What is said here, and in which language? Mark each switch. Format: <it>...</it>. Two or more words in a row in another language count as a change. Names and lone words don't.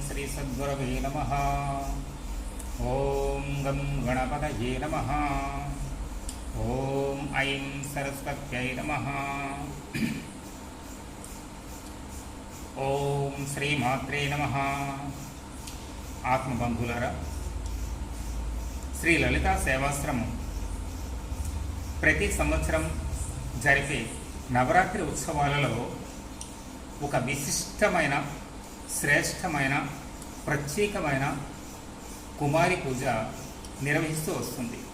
<sa>सद्गुरवे नमः। ओं गं गणपतये नमः। ओं ऐं सरस्वत्यै नमः। ओं श्रीमात्रे नमः।</sa> <te>ఆత్మబంధులారా, శ్రీ లలితా సేవాశ్రమం ప్రతి సంవత్సరం జరిపే నవరాత్రి ఉత్సవాలలో ఒక విశిష్టమైన, శ్రేష్టమైన, ప్రత్యేకమైన కుమారి పూజ నిర్వహిస్తూ వస్తుంది.</te>